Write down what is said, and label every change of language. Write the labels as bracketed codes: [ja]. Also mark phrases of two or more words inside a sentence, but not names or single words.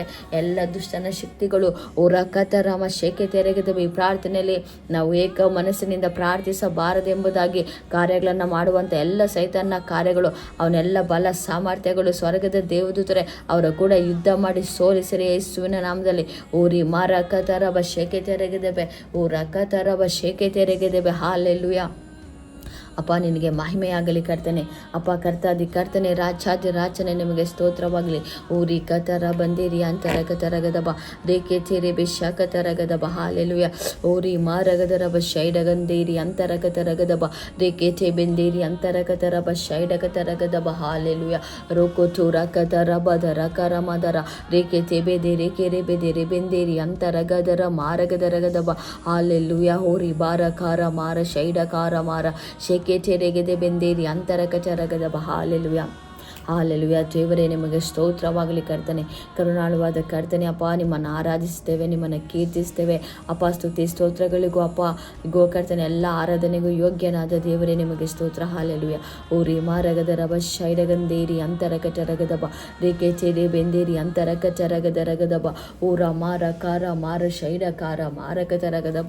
[kn] ಎಲ್ಲ ದುಷ್ಟನ ಶಕ್ತಿಗಳು ಓ ರಕತರಮ ಶೇಕೆ ತೆರೆಗದಬ ಈ ಪ್ರಾರ್ಥನೆಯಲ್ಲಿ ನಾವು ಏಕ ಮನಸ್ಸಿನಿಂದ ಪ್ರಾರ್ಥಿಸಬಾರದೆಂಬುದಾಗಿ ಕಾರ್ಯಗಳನ್ನು ಮಾಡುವಂಥ ಎಲ್ಲ ಸೈತಾನ ಕಾರ್ಯಗಳು ಅವನ್ನೆಲ್ಲ ಬಲ ಸಾಮರ್ಥ್ಯಗಳು ಸ್ವರ್ಗದ ದೇವದೂತರೇ ಅವರ ಕೂಡ ಯುದ್ಧ ಮಾಡಿ ಸೋಲಿಸಿರಿ ಯೇಸುವಿನ ನಾಮದಲ್ಲಿ. ಓರಿ ಮಾರಕತರಬ ಶೇಕೆ ತೆರೆಗೆದೆಬೆ ಓ ರಕತರಬ ಶೇಕೆ ತೆರೆಗೆದೆಬೆ. ಹಾಲೆಲೂಯ. ಅಪ್ಪ ನಿನಗೆ ಮಹಿಮೆಯಾಗಲಿ ಕರ್ತನೆ. ಅಪ್ಪ ಕರ್ತಾದಿ ಕರ್ತನೆ, ರಾಜಾದಿ ರಾಜನೆ ನಿಮಗೆ ಸ್ತೋತ್ರವಾಗಲಿ. ಊರಿ ಕತರ ಬಂದಿರಿ ಅಂತರಗದಬ ರೇಖೆ ಚೇರೆ ಬೆಶಕತರಗದಬ ಹಾಲೆಲುಯ. ಊರಿ ಮಾರಗದರಬ ಶೈಡಗಂದೇರಿ ಅಂತರಗತರಗದಬ ರೇಖೆ ಚೇ ಬೆಂದೇರಿ ಅಂತರಗತರಬ ಶೈಡಗತರಗದಬ ಹಾಲೆಲುಯ. ರೋಕೋ ಚೂರ ಕತರ ಬದರ ಕರಮದರ ರೇಖೆ ಚೇ ಬೆದೇರೆ ಕೆರೆ ಬೆದೇರೆ ಬೆಂದೇರಿ ಅಂತರಗದರ ಮಾರಗದರಗದಬ ಹಾಲೆಲುಯ. ಹೋರಿ ಬಾರ ಕಾರ ಮಾರ ಶೈಡಕಾರ ಮಾರ ಶೇಕೆ ಚೆರೆಗೆದೆ ಬೆಂದೇರಿ ಅಂತರಗಚರಗದಬ ಹಾಲೆಲುಯ. ಹಾಲೆಲುಯ. ದೇವರೇ ನಿಮಗೆ ಸ್ತೋತ್ರವಾಗಲಿ ಕರ್ತನೆ. ಕರುಣಾಳುವಾದ ಕರ್ತನೆ, ಅಪ್ಪ ನಿಮ್ಮನ್ನು ಆರಾಧಿಸ್ತೇವೆ, ನಿಮ್ಮನ್ನು ಕೀರ್ತಿಸ್ತೇವೆ ಅಪ್ಪ. ಸ್ತುತಿ ಸ್ತೋತ್ರಗಳಿಗೂ ಅಪ್ಪ ಗೋ ಕರ್ತನೆ, ಎಲ್ಲ ಆರಾಧನೆಗೂ ಯೋಗ್ಯನಾದ ದೇವರೇ ನಿಮಗೆ ಸ್ತೋತ್ರ. ಹಾಲೆಲುಯ. ಊರಿ ಮಾರಗದರಬ ಶೈಡಗಂದೇರಿ ಅಂತರಕಚರಗದಬ ರೇಖೆ ಚೆರೆ ಬೆಂದೇರಿ ಅಂತರಕಚರಗದರಗದಬ ಊರ ಮಾರ ಕಾರ ಮಾರ ಶೈಡಕಾರ ಮಾರಕಚರಗದಬ.